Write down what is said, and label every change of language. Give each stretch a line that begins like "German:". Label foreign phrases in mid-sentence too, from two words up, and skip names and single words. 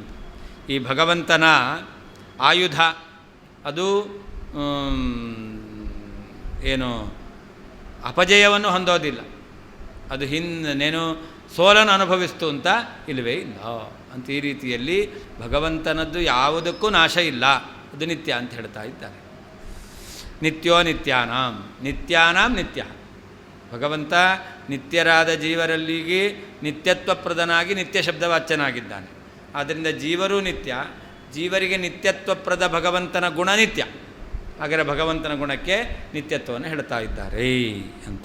Kannada: ಈ ಭಗವಂತನ ಆಯುಧ ಅದು ಏನು ಅಪಜಯವನ್ನು ಹೊಂದೋದಿಲ್ಲ, ಅದು ನೇನು ಸೋಲನ್ನು ಅನುಭವಿಸ್ತು ಅಂತ ಇಲ್ಲವೇ ಇಲ್ಲ ಅಂತ. ಈ ರೀತಿಯಲ್ಲಿ ಭಗವಂತನದ್ದು ಯಾವುದಕ್ಕೂ ನಾಶ ಇಲ್ಲ, ಅದು ನಿತ್ಯ ಅಂತ ಹೇಳ್ತಾ ಇದ್ದಾರೆ.
Sanskrit: ನಿತ್ಯೋ ನಿತ್ಯಾನಾಂ, ನಿತ್ಯಾನಾಂ ನಿತ್ಯ.
Kannada: ಭಗವಂತ ನಿತ್ಯರಾದ ಜೀವರಲ್ಲಿಗೆ ನಿತ್ಯತ್ವಪ್ರದನಾಗಿ ನಿತ್ಯ ಶಬ್ದವಾಚ್ಯನಾಗಿದ್ದಾನೆ. ಆದ್ದರಿಂದ ಜೀವರೂ ನಿತ್ಯ, ಜೀವರಿಗೆ ನಿತ್ಯತ್ವಪ್ರದ ಭಗವಂತನ ಗುಣ ನಿತ್ಯ. ಹಾಗಾದರೆ ಭಗವಂತನ ಗುಣಕ್ಕೆ ನಿತ್ಯತ್ವವನ್ನು ಹೇಳ್ತಾ ಇದ್ದಾರೆ ಅಂತ.